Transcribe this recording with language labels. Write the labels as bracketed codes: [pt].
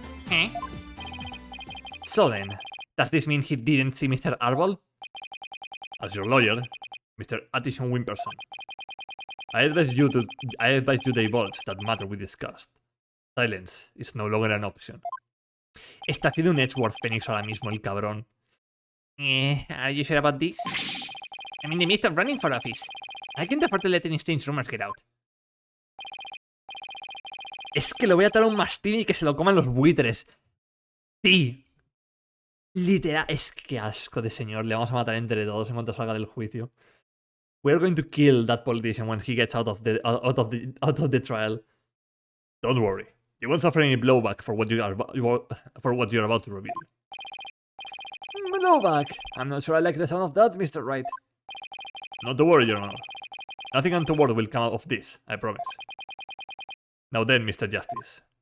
[en] Eh? So then, does this mean he didn't see Mr. Arbol? As your lawyer, Mr. Addison Wimperson, I advise you to divulge that matter we discussed. Silence is no longer an option. [es] Está haciendo un Edgeworth Phoenix ahora mismo, el cabrón. [en] Are you sure about this? I'm in the midst of running for office. I can't afford to let any strange rumors get out. [es] Es que le voy a atar a un mastín y que se lo coman los buitres. Sí. Literal, es que asco de señor. Le vamos a matar entre todos en cuanto salga del juicio. [en] We're going to kill that politician when he gets out of the trial. Don't worry. You won't suffer any blowback for what you're about to reveal. Blowback. I'm not sure I like the sound of that, Mr. Wright. Not to worry, Your Honor. Nothing untoward will come out of this, I promise. Now then, Mr. Justice.